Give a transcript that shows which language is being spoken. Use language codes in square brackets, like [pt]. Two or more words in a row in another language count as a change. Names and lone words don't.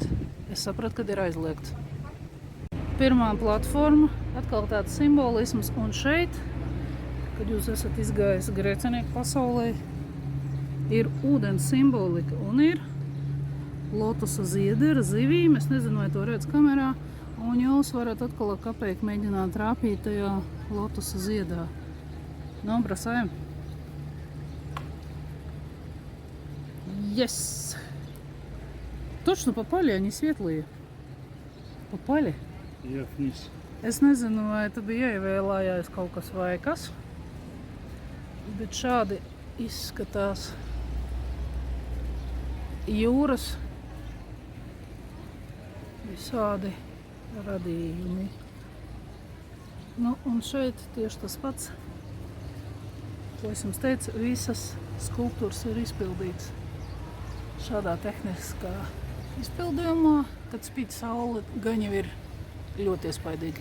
[lv] Es sapratu, kad ir aizliegts. Pirmā platforma, atkal tāds simbolisms, un šeit, kad jūs esat izgājis grēcinieku pasaulē, ir ūdens simbolika un ir lotusa ziedi ar zivīm. Es nezinu, vai to redz kamerā. Un jūs varat atkal ar kapeiku mēģināt trāpīt tajā lotusa ziedā. Brasājam. Yes! [ru] Точно попали, они светлые. Попали? Я вниз. [lv] Es nezinu, vai tu bija ievēlējais kaut kas vai kas, bet šādi izskatās jūras visādi radījumi. Nu, un šeit tieši tas pats, ko es jums teicu, visas skulptūras ir izpildītas šādā tehniskā izpildījumā, kad spīd saule, gan jau ir ļoti iespaidīgi.